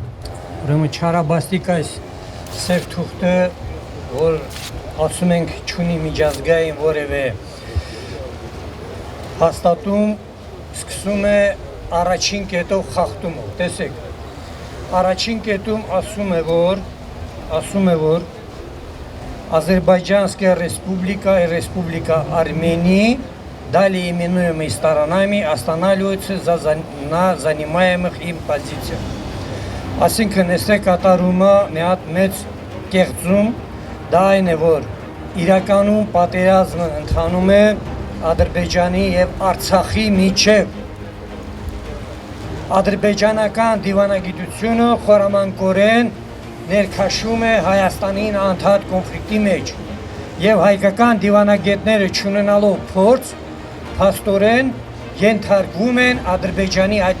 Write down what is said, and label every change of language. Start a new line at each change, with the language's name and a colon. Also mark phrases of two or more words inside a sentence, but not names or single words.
Armenian: Ուրեմն չարաբաստիկ այս սև թուղթը, որ ասում ենք չունի միջազգային որևէ հաստատում, սկսում է առաջին կետով խախտումով։ Տեսեք, առաջին կետում ասում է, որ
Russian: Азербайджанская республика и республика Армении, далее именуемые сторонами, останавливаются на занимаемых им позициях.
Armenian: Այսինքն էստե կատարումը մի հատ մեծ կեղծում, դա այն է, որ իրականում պատերազմը ընթանում է Ադրբեջանի եւ Արցախի միջև։ Ադրբեջանական դիվանագիտությունը խորամանկորեն ներքաշում է Հայաստանին անդադ կոնֆլիկտի մեջ եւ հայկական դիվանագետները չունենալով փորձ փաստորեն ենթարկվում են Ադրբեջանի այդ